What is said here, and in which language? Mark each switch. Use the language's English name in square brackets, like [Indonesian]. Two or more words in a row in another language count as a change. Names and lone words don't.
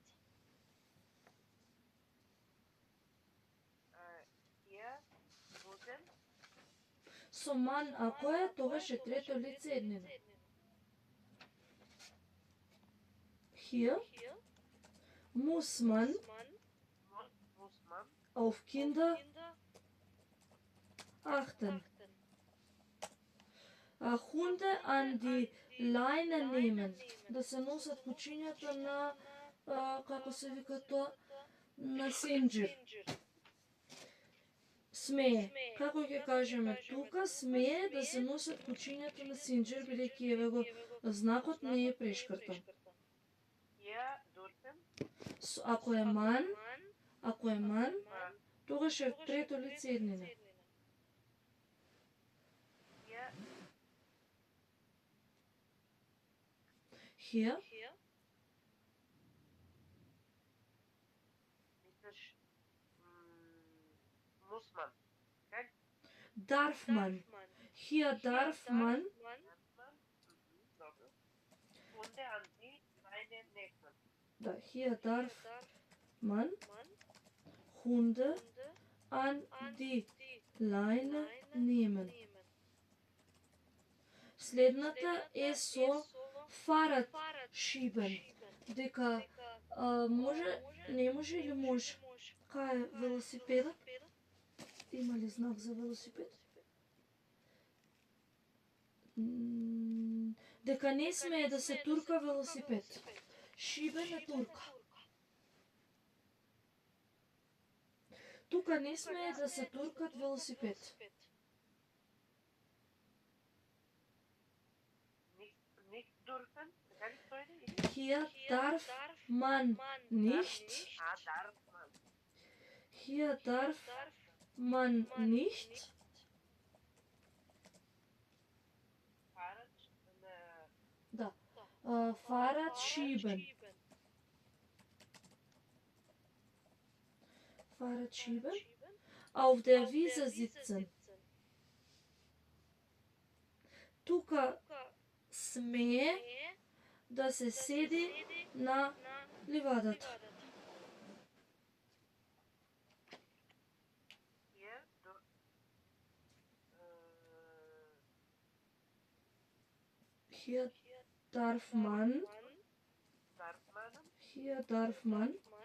[German] Hier, müssen, [Macedonian] Со man ако е, тогаш е трето лице еднина. [German] Hier muss man muss man, auf Kinder achten. Hunde an die Leine nehmen. [Macedonian] Да се носат кучињата на, како се вика тоа, на синџир. Смее. Како ќе кажеме тука, смее да се носат кучињата на синџир, бидејќи еве го знакот не е прешкртан. [German] hier, dürfen, [Macedonian] Ако е ман, тогаш е трето лице еднина. [German] hier, Hier, misliš, muss man, okay? darf man. Hier darf man [Macedonian] Dobro. [German] Hunde an die Leine nehmen. Da, hier darf man Hunde an die Leine nehmen. [Macedonian] Следната е со [German] Fahrrad schieben. [Macedonian] Дека може, не може или може? Кај е велосипедот? Има ли знак за велосипед? Дека не смее да се турка велосипед. Шибен е турка. Тука не смее да се туркат велосипед. [German] Nicht dürfen, [Macedonian] така ли стои? [German] Hier darf man nicht. Darf man. Hier darf man nicht. [Macedonian] Да. [German] Fahrrad schieben. Fahrrad schieben. Auf der Wiese sitzen. [Macedonian] Тука смее да се седи на ливадата. [German] Hier Hier darf man, hier darf man